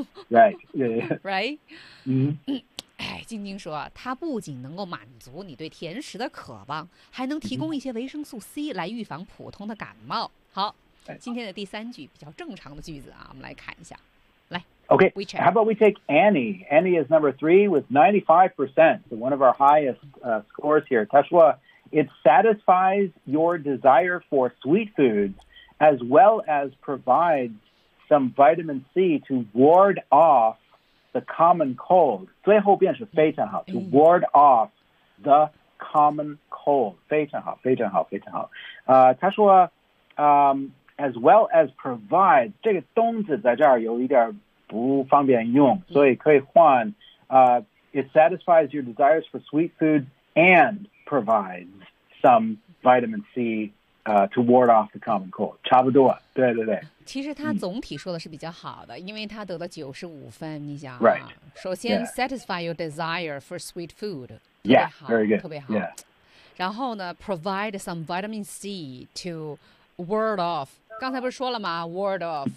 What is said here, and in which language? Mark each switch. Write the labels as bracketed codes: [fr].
[en] Right, yeah, yeah. Right. 嗯， [zh] 哎，晶晶说，它不仅能够满足你对甜食的渴望，还能提供一些维生素 C 来预防普通的感冒。好，今天的第三句比较正常的句子啊，我们来看一下。来 [en] ，Okay. How about we take Annie? Annie is number three with 95%, so one of our highest scores here. Tashua. It satisfies your desire for sweet foods, as well as provides some vitamin C to ward off the common cold. [zh] 最后便是非常好 [en] to ward off the common cold. [zh] 非常好，非常好，非常好。他说， [en] as well as provide [zh] 这个动词在这儿有一点不方便用，所以可以换。 [en] It satisfies your desires for sweet foods and provide. Some vitamin C, to ward off the common cold. [zh] 差不多，对对对。其实他总体说的是比较好的，因为他得了95分。你想、啊、 [en] ，Right. [zh] 首先、 [en] yeah. ，satisfy your desire for sweet food. Yeah, very good. [zh] 特别好。 [en] Yeah. [zh] 然后呢 [en] ，provide some vitamin C to ward off. [zh] 刚才不是说了吗 ？Ward off.